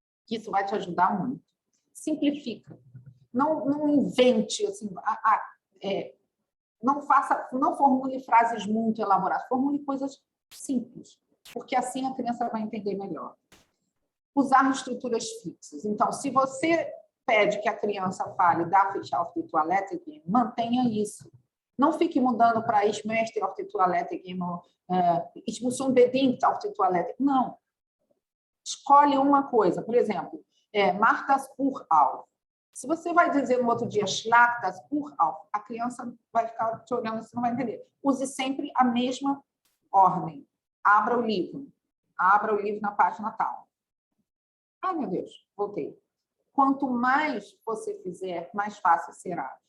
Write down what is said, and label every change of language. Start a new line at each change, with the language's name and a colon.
Portuguese: Isso vai te ajudar muito. Simplifica. Não invente, assim, não formule frases muito elaboradas, formule coisas simples, porque assim a criança vai entender melhor. Usar estruturas fixas. Então, se você pede que a criança fale
German: Darf ich auf die Toilette gehen,
Portuguese: mantenha isso. Não fique mudando para
German: Ich möchte auf die Toilette gehen, Ich muss unbedingt auf die Toilette.
Portuguese: Não. Escolhe uma coisa. Por exemplo,
German: mach das Buch auf.
Portuguese: Se você vai dizer no outro dia
German: Schlag das Buch auf,
Portuguese: a criança vai ficar te olhando, você não vai entender. Use sempre a mesma ordem. Abra o livro. Abra o livro na página tal. Ai, meu Deus, voltei. Quanto mais você fizer, mais fácil será.